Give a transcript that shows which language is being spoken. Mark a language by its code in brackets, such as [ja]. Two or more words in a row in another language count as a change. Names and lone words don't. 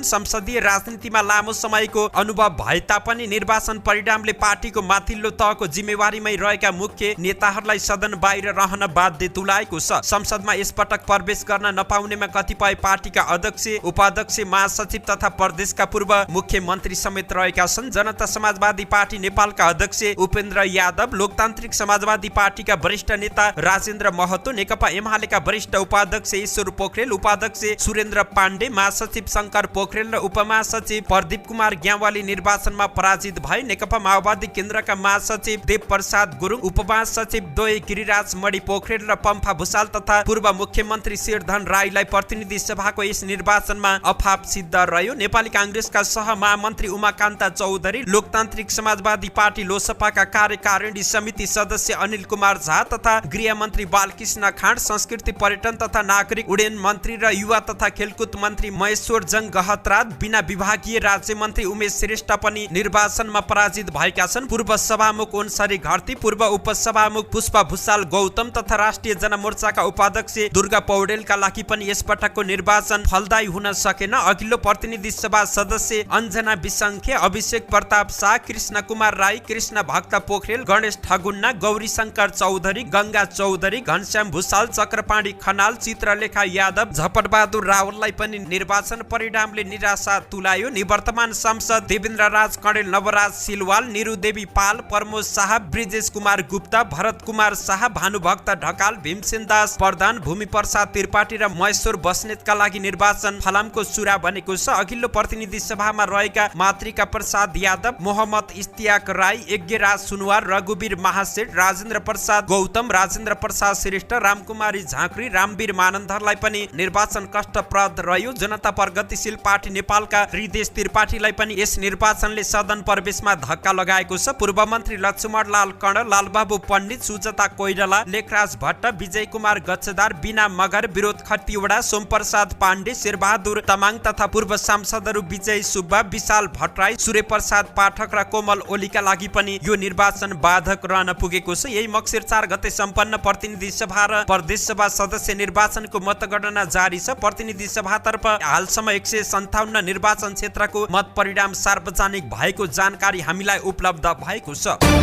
[ne] संसदीय राजनीतिमा लामो समयको अनुभव भए तापनि निर्वाचन परिणामले पार्टीको माथिल्लो तहको जिम्मेवारीमै रहेका मुख्य नेताहरूलाई सदन बाहिर रहन बाध्य तुल्याएको छ। संसदमा यसपटक प्रवेश गर्न नपाउनेमा कतिपय पार्टीका अध्यक्ष, उपाध्यक्ष, महासचिव तथा प्रदेशका पूर्व मुख्यमन्त्री समेत रहेका छन्। जनता समाजवादी पार्टी नेपालका अध्यक्ष उपेन्द्र यादव, लोकतान्त्रिक समाजवादी पार्टीका वरिष्ठ नेता राजेन्द्र महतो, नेकपा एमालेका वरिष्ठ उपाध्यक्ष ईश्वर पोखरेल, उपाध्यक्ष सुरेन्द्र पाण्डे, महासचिव शंकर पोखरेल र उपमहासचिव प्रदीप कुमार ग्यावाली निर्वाचनमा पराजित भए। नेकपा माओवादी केन्द्रका महासचिव देव प्रसाद गुरुङ, उपमहासचिव द्वय गिरिराज मणि पोखरेल र पम्फा भूषाल तथा पूर्व मुख्यमन्त्री शेरधन राईलाई प्रतिनिधि सभाको यस निर्वाचनमा अफाप सिद्ध रह्यो। नेपाली कांग्रेसका सहमहामन्त्री उमाकान्त चौधरी, लोकतान्त्रिक समाजवादी पार्टी लोसपाका कार्यकारिणी समिति सदस्य अनिल कुमार झा तथा गृह मन्त्री बालकृष्ण खाँड, संस्कृति पर्यटन तथा नागरिक उड्डयन मन्त्री र युवा तथा खेलकुद मन्त्री महेश्वर जङ गहतराज, बिना विभागीय राज्य मन्त्री उमेश श्रेष्ठ पनि निर्वाचनमा पराजित भएका छन्। पूर्व सभामुख ओन्सरी घरती, पूर्व उपसभामुख पुष्पा भूषाल गौतम तथा राष्ट्रिय जनमोर्चाका उपाध्यक्ष दुर्गा पौडेलका लागि पनि यसपटकको निर्वाचन फलदायी हुन सकेन। अघिल्लो प्रतिनिधि सभा सदस्य अञ्जना विसङ्खे, अभिषेक प्रताप शाह, कृष्ण कुमार राई, कृष्ण भक्त पोखरेल, गणेश ठगुन्ना, गौरी शंकर चौधरी, गंगा चौधरी, घनश्याम भूषाल, चक्रपाणी खनाल, चित्रलेखा यादव, झपटबहादुर रावललाई पनि निर्वाचन परिणामले निराशा तुल्यायो। निवर्तमान सांसद देवेन्द्र राज कणेल, नवराज सिलवाल, निरुदेवी पाल, प्रमोद शाह, ब्रिजेश कुमार गुप्ता, भरत कुमार शाह, भानुभक्त ढकाल, भीमसेन दास प्रधान, भूमि प्रसाद त्रिपाठी र महेश्वर बस्नेतका लागि निर्वाचन फलामको सुरा बनेको छ। अघिल्लो प्रतिनिधि सभामा रहेका मातृका प्रसाद यादव, मोहम्मद इस्तियाक राई, यज्ञराज सुनवार, रघुवीर महासेठ, राजेन्द्र प्रसाद गौतम, राजेन्द्र प्रसाद श्रेष्ठ, रामकुमारी झाँक्री, रामवीर मानन्दरलाई पनि निर्वाचन कष्टप्रद रह्यो। जनता प्रगतिशील पार्टी नेपालका हृदेश त्रिपाठीलाई पनि यस निर्वाचनले सदन प्रवेशमा धक्का लगाएको छ। पूर्व मन्त्री लक्ष्मण लाल कर्ण, लालबाबु पण्डित, सुजता कोइराला, लेखराज भट्ट, विजय कुमार गच्छदार, बिना मगर, विरोध खतिवडा, सोमप्रसाद पाण्डे, शेरबहादुर तामाङ तथा पूर्व सांसदहरू विजय सुब्बा, विशाल भट्टराई, सूर्य प्रसाद पाठक र कोमल ओलीका लागि पनि यो निर्वाचन बाधक रहन पुगेको छ। यही मक्सिर 4 गते सम्पन्न प्रतिनिधि सभा र प्रदेश सभा सदस्य निर्वाचनको मतगणना जारी छ। प्रतिनिधि सभातर्फ हालसम्म 157 निर्वाचन क्षेत्रको मत परिणाम सार्वजनिक भएको जानकारी हामीलाई उपलब्ध भएको छ।